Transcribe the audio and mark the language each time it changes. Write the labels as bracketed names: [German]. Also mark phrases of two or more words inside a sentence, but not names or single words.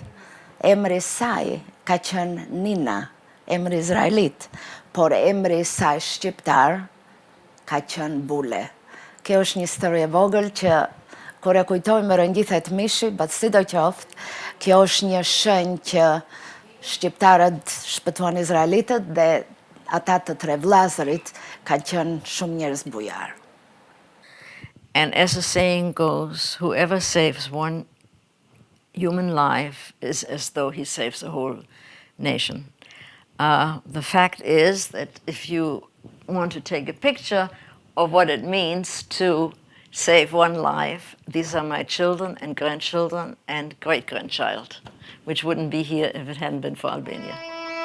[Albanian] Emri saj ka qenë Nina, emri izraelit, por emri saj shqiptar ka qenë Bule. Kjo është një histori e vogël që kur e kujtoj më rëngjithet mishi, but sidoqoftë, kjo është një shenjë që shqiptarët shpëtuan izraelitët dhe ata të tre vllazërit ka qenë shumë njerëz bujar. [English] And as the saying goes, whoever saves one human life is as though he saves the whole nation. The fact is that if you want to take a picture of what it means to save one life, these are my children and grandchildren and great-grandchild, which wouldn't be here if it hadn't been for Albania.